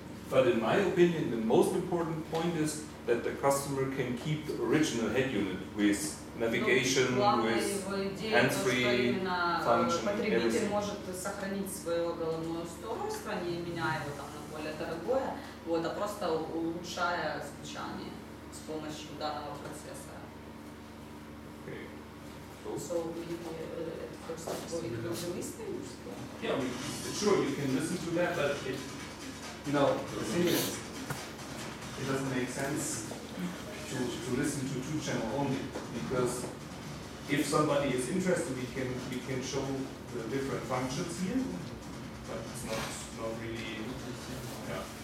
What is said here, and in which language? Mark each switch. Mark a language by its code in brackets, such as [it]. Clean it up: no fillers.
[en] But in my opinion, the most important point is that the customer can keep the original head unit with navigation, with hands-free function, [ru] потребитель [en] everything. [ru] может сохранить свое головное устройство, не меняя его там на более дорогое, вот, а просто улучшая звучание с помощью данного процессора. [en] Okay. So maybe first of all it will be listening. Yeah, sure, you can listen to that, but it, you know, the thing is, it doesn't make sense to listen to two channel only, because if somebody is interested, we can show the different functions here, but it's not really, yeah.